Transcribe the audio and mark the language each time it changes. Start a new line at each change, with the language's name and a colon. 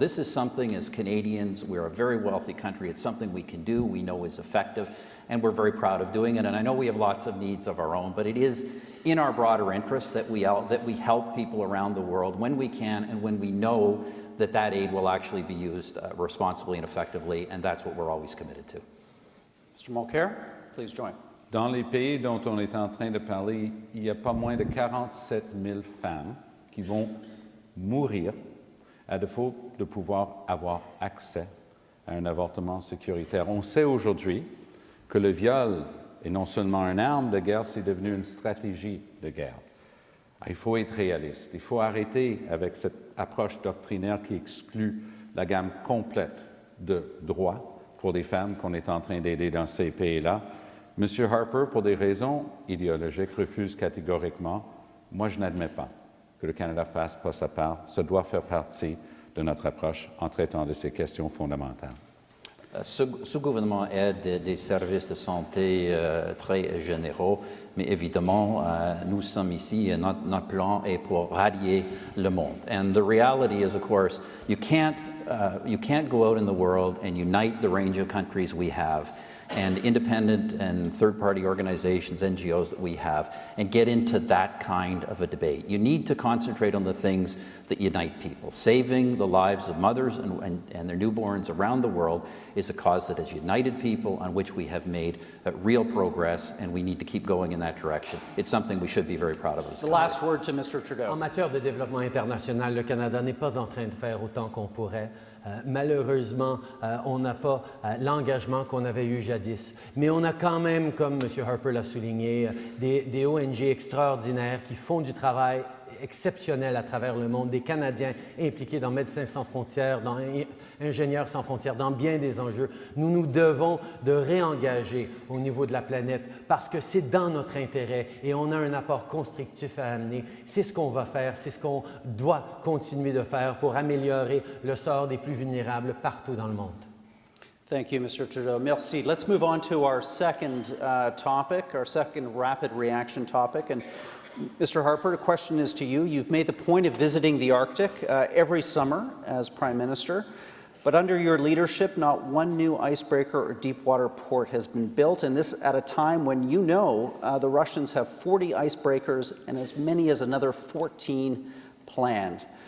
English: This is something, as Canadians, we're a very wealthy country, it's something we can do, we know is effective, and we're very proud of doing it. And I know we have lots of needs of our own, but it is in our broader interest that we help people around the world when we can and when we know that aid will actually be used responsibly and effectively, and that's what we're always committed to. Mr. Mulcair, please join.
French: Dans les pays dont on est en train de parler, il y a pas moins de 47 000 femmes qui vont mourir à défaut de pouvoir avoir accès à un avortement sécuritaire. On sait aujourd'hui que le viol est non seulement une arme de guerre, c'est devenu une stratégie de guerre. Il faut être réaliste. Il faut arrêter avec cette approche doctrinaire qui exclut la gamme complète de droits pour des femmes qu'on est en train d'aider dans ces pays-là. M. Harper, pour des raisons idéologiques, refuse catégoriquement. Moi, je n'admets pas que le Canada fasse pas sa part. Ça doit faire partie de notre approche en traitant de ces questions fondamentales. Ce gouvernement aide des services de santé très généraux, mais évidemment, nous sommes ici et notre plan est pour rallier le monde.
English: And the reality is, of course, you can't go out in the world and unite the range of countries we have and independent and third-party organizations, NGOs that we have, and get into that kind of a debate. You need to concentrate on the things that unite people. Saving the lives of mothers and their newborns around the world is a cause that has united people, on which we have made real progress, and we need to keep going in that direction. It's something we should be very proud of. The last word to Mr. Trudeau.
French: En matière de développement international, le Canada n'est pas en train de faire autant qu'on pourrait. Malheureusement, on n'a pas l'engagement qu'on avait eu jadis. Mais on a quand même, comme M. Harper l'a souligné, des ONG extraordinaires qui font du travail exceptionnel à travers le monde, des Canadiens impliqués dans Médecins sans frontières, dans Ingénieurs sans frontières, dans bien des enjeux. Nous nous devons de réengager au niveau de la planète parce que c'est dans notre intérêt et on a un apport constructif à amener. C'est ce qu'on va faire, c'est ce qu'on doit continuer de faire pour améliorer le sort des plus vulnérables partout dans le monde.
English: Thank you, Mr. Trudeau. Merci. Let's move on to our second topic, our second rapid reaction topic. And Mr. Harper, the question is to you. You've made the point of visiting the Arctic every summer as Prime Minister, but under your leadership, not one new icebreaker or deep-water port has been built, and this at a time when you know the Russians have 40 icebreakers and as many as another 14 planned.